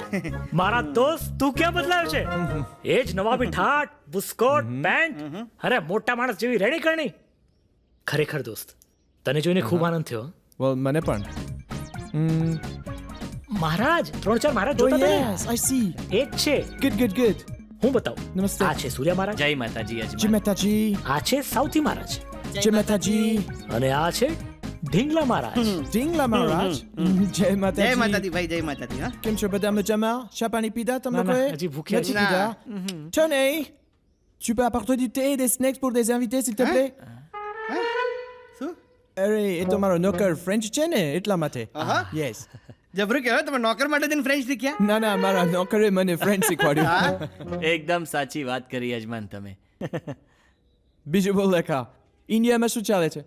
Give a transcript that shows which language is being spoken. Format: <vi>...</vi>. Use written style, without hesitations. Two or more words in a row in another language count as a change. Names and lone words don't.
<gu>મારા દોસ્ત, તું ક્યાં બદલાયો છે? એ જ નવાબી ઠાઠ, બુસ્કોટ, પેન્ટ, અરે મોટા માણસ જેવી રેણી કરણી. ખરેખર દોસ્ત, તને જોઈને ખૂબ આનંદ થયો. વેલ મને પણ. મહારાજ, 3-4 મહારાજ Oh જોતા હતા</gu> <en>yes, I see.</en> <gu>ને? એ જ છે.</gu> <en>Good, good, good.</en> <gu>હું બતાવું. નમસ્તે. આ છે સૂર્ય મહારાજ, જય માતાજી જય યજમાન. માતાજી. આ છે સાઉથી મહારાજ, જય માતાજી. અને આ છે ઢીંગલા મહારાજ. ઢીંગલા મહારાજ. જય જય માતાજી. માતાજી ભાઈ, જય માતાજી. હા, કેમ છો બધા મજામાં? ચા પાણી પીધા તમે ના, ના, લોકોએ? હજી ભૂખ્યા નથી છીએ. પીધા?</gu> <fr>Tony, tu peux apporter du thé et des snacks pour des invités s'il te plaît?</fr> <gu>શું? અરે એ તો મારો નોકર ફ્રેન્ચ છે ને એટલા માટે. આહા. યસ. જબરું કહેવાય, તમે નોકર માટે જઈને ફ્રેન્ચ શીખ્યા. ના ના, મારા નોકરે મને ફ્રેન્ચ શીખવાડ્યું. એકદમ સાચી વાત કરી યજમાન તમે. બીજું બોલ લેખા, ઇન્ડિયામાં શું ચાલે છે?</gu>